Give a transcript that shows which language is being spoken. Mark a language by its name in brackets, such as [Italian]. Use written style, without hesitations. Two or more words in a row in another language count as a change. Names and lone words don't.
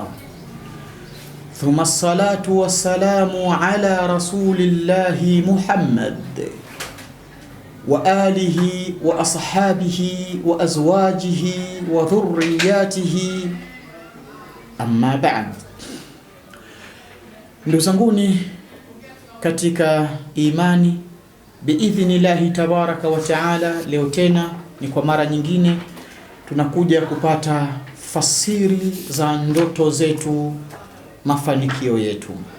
[Arabic] ثم الصلاة والسلام على رسول الله محمد وآله وأصحابه وأزواجه وذريته أما بعد. [Swahili] Ndugu zanguni katika imani, [Arabic] بإذن الله تبارك وتعالى, [Swahili] leo tena ni kwa mara nyingine tunakuja kupata fasiri za ndoto zetu, mafanikio yetu.